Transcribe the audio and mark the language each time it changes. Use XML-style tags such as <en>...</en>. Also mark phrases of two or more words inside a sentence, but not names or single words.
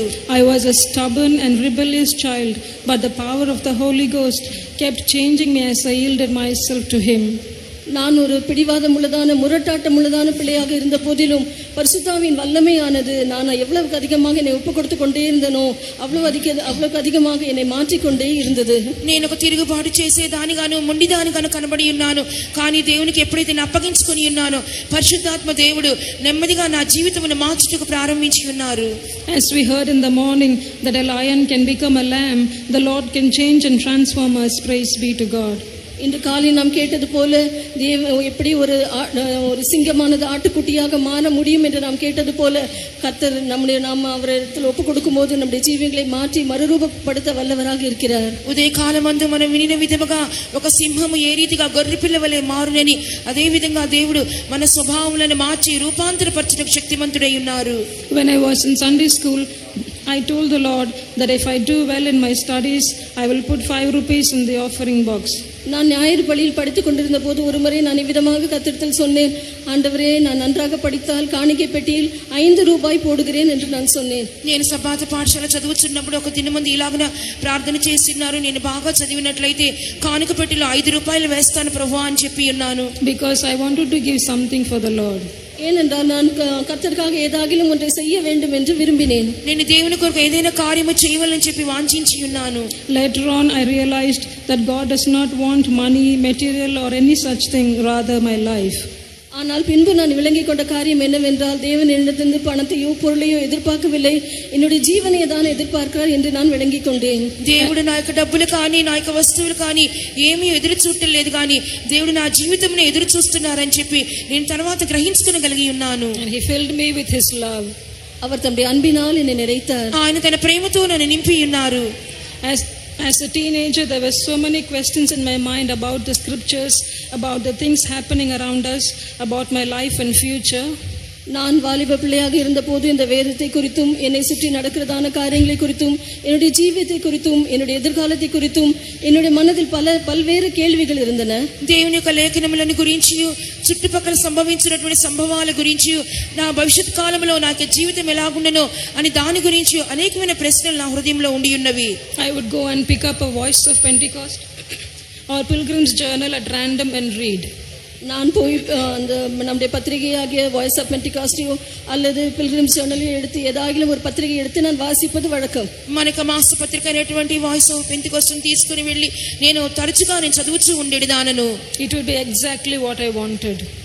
<en>I was a stubborn and rebellious child, but the power of the Holy Ghost kept changing me as I yielded myself to Him.</en> <ta>நான் ஒரு பிடிவாதம் உள்ளதான முரட்டாட்டம் உள்ளதான பிள்ளையாக இருந்த போதிலும் பரிசுத்தாவின் வல்லமையானது நான் எவ்வளவுக்கு அதிகமாக என்னை ஒப்பு கொடுத்து கொண்டே இருந்தனோ அவ்வளவுக்கு அதிகமாக என்னை மாற்றிக்கொண்டே இருந்தது.</ta> <te>నేను ఒక తిరుగుబాటు చేసేదానిగాను మొండిదానిగాను కనబడి ఉన్నాను. కానీ దేవునికి ఎప్పుడైతే నేను అప్పగించుకొని ఉన్నానో పరిశుద్ధాత్మ దేవుడు నెమ్మదిగా నా జీవితమును మార్చుటకు ప్రారంభించి ఉన్నారు.</te> <en>As we heard in the morning that a lion can become a lamb, the Lord can change and transform us. Praise be to God.</en> <ta>இன்று காலை நாம் கேட்டது போல எப்படி ஒரு சிங்கமானது ஆட்டுக்குட்டியாக மாற முடியும் என்று நாம் கேட்டது போல கர்த்தர் நாம் அவரிடத்தில் ஒப்பு கொடுக்கும் போது நம்முடைய ஜீவங்களை மாற்றி மறுரூபப்படுத்த வல்லவராக இருக்கிறார்.</ta> <te>ఉదయకాలమందు మనం వినిన విధముగా ఒక సింహము ఏ రీతిగా గొర్రెపిల్ల వలె మారునని అదే విధంగా దేవుడు మన స్వభావములను మార్చి రూపాంతరపరచుటకు శక్తిమంతుడై ఉన్నారు.</te> <en>When I was in Sunday school, I told the Lord that if I do well in my studies, I will put 5 rupees in the offering box.</en> <ta>நான் ஞாயிறு பள்ளியில் படித்துக் கொண்டிருந்த போது ஒரு முறை நான் இவ்விதமாக கர்த்தரிடத்தில் சொன்னேன், ஆண்டவரே நான் நன்றாக படித்தால் காணிக்கை பெட்டியில் 5 ரூபாய் போடுகிறேன் என்று நான் சொன்னேன்.</ta> <te>నేను సబ్బాతు పాఠశాల చదువుతున్నప్పుడు ఒక దినమంది ఇలాగన ప్రార్థన చేస్తున్నారు. నేను బాగా చదివినట్లయితే కానుక పెట్టిలో 5 రూపాయలు వేస్తాను ప్రభువా అని చెప్పి ఉన్నాను.</te> <en>Because I wanted to give something for the Lord.</en> <ta>ஏனென்றால் நான் கர்த்தருக்காக ஏதாகிலும் ஒன்றை செய்ய வேண்டும் என்று விரும்பினேன்.</ta> <te>నేను దేవుని కొరకు ఏదైనా కార్యము చేయవాలని చెప్పి వాంఛించి ఉన్నాను.</te> <en>Later on I realized that God does not want money, material or any such thing, rather my life.</en> <ta>ஆனால் பின்பு நான் விளங்கிக் கொண்ட காரியம் என்னவென்றால் தேவன் என்னிடத்திலிருந்து பணத்தையோ பொருளையோ எதிர்பார்க்கவில்லை, என்னுடைய ஜீவனை தான் எதிர்பார்க்கிறார் என்று நான் விளங்கிக் கொண்டேன்.</ta> <te>దేవుడు నా యొక్క డబ్బులు కానీ నా యొక్క వస్తువులు కానీ ఏమీ ఎదురు చూడలేదు, కానీ దేవుడు నా జీవితంలో ఎదురు చూస్తున్నారని చెప్పి నేను తర్వాత గ్రహించుకోగలిగి ఉన్నాను.</te> <en>And He filled me with His love.</en> <ta>அவர் தம்முடைய அன்பினால் என்னை நிறைத்தார்.</ta> <te>ఆయన తన ప్రేమతో నన్ను నింపి ఉన్నారు.</te> <en>As a teenager, there were so many questions in my mind about the scriptures, about the things happening around us, about my life and future.</en> <ta>நான் வாலிப பிள்ளையாக இருந்த போது இந்த வேதத்தை குறித்தும் என்னை சுற்றி நடக்கிறதான காரியங்களை குறித்தும் என்னுடைய ஜீவியத்தை குறித்தும் என்னுடைய எதிர்காலத்தை குறித்தும் என்னுடைய மனதில் பல்வேறு கேள்விகள் இருந்தன.</ta> <te>దేవుని యొక్క లేఖనములను గురించి, చుట్టుపక్కల సంభవించినటువంటి సంభవాల గురించి, నా భవిష్యత్ కాలంలో నాకు జీవితం ఎలాగుండనో అని దాని గురించి అనేకమైన ప్రశ్నలు నా హృదయంలో ఉండి ఉన్నవి.</te> <en>I would go and pick up a Voice of Pentecost or Pilgrim's Journal at random and read.</en> <ta>நான் போய் அந்த நம்முடைய பத்திரிகையாகிய வாய்ஸ் ஆஃப் பென்டிகாஸ்டையோ அல்லது பில்கிரிம்ஸ் ஜர்னலையோ எடுத்து ஏதாகிலும் ஒரு பத்திரிகை எடுத்து நான் வாசிப்பது வழக்கம்.</ta> <te>మనకు మాస పత్రిక అనేటువంటి వాయిస్ ఆఫ్ పెంటెకోస్ట్ తీసుకుని వెళ్ళి నేను తరచుగా చదువుతూ ఉండేదానను.</te> <en>It would be exactly what I wanted.</en>